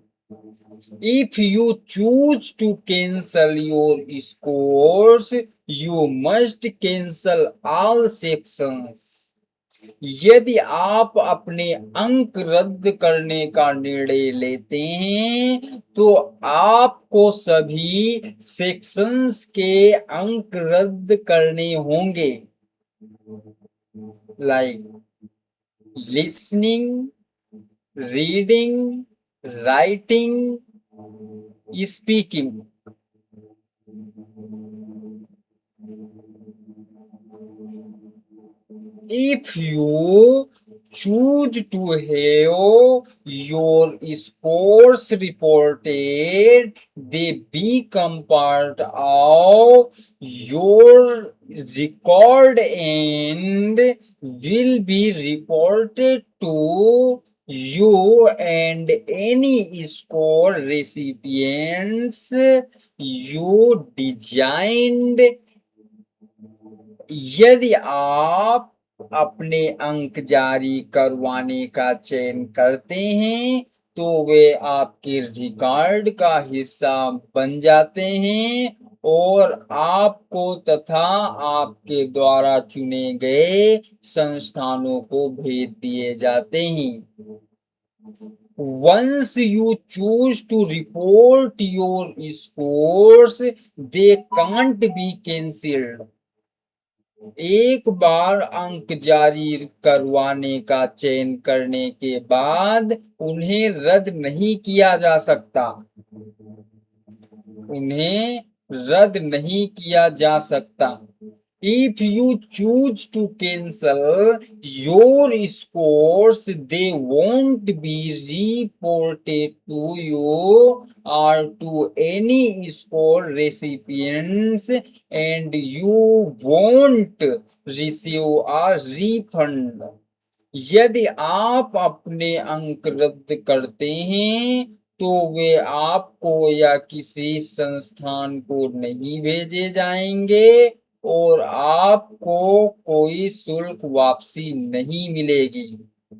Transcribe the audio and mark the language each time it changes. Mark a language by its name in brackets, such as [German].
[English] If you choose to cancel your scores, you must cancel all sections. [Hindi] यदि आप अपने अंक रद्द करने का निर्णय लेते हैं तो आपको सभी सेक्शंस के अंक रद्द करने होंगे, [English] Like listening, reading, writing, speaking. If you choose to have your scores reported, they become part of your record and will be reported to you and any score recipients you designed. [Hindi] यदि आप अपने अंक जारी करवाने का चयन करते हैं तो वे आपके रिकॉर्ड का हिस्सा बन जाते हैं और आपको तथा आपके द्वारा चुने गए संस्थानों को भेज दिए जाते हैं। [English] Once you choose to report your scores, they can't be cancelled. [Hindi] एक बार अंक जारी करवाने का चयन करने के बाद उन्हें रद्द नहीं किया जा सकता। उन्हें रद्द नहीं किया जा सकता। [English] If you choose to cancel your scores, they won't be reported to you or to any score recipients, and you won't receive a refund. [Hindi] यदि आप अपने अंक रद्द करते हैं तो वे आपको या किसी संस्थान को नहीं भेजे जाएंगे और आपको कोई शुल्क वापसी नहीं मिलेगी।